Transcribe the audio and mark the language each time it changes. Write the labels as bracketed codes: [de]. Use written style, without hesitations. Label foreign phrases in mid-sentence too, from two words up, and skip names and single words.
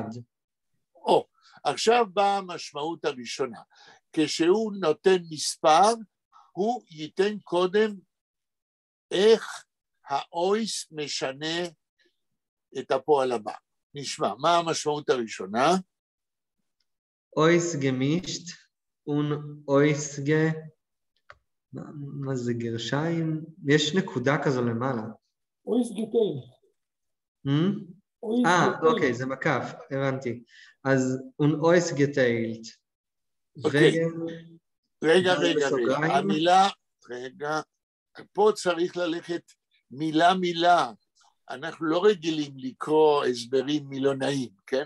[he] עכשיו באה המשמעות הראשונה. כשהוא נותן מספר, הוא ייתן קודם איך האויס משנה את הפועל הבא. נשמע, מה המשמעות הראשונה? [yi] אויס גמישט און אויס [he] מה זה גרשיים? יש נקודה כזו למעלה. [yi] אויס גטייל. [he] אוקיי, זה מקף, הבנתי. [yi] אז אויס גטיילט. [he] רגע, המילה, פה צריך ללכת מילה, אנחנו לא רגילים לקרוא הסברים מילונאים, כן?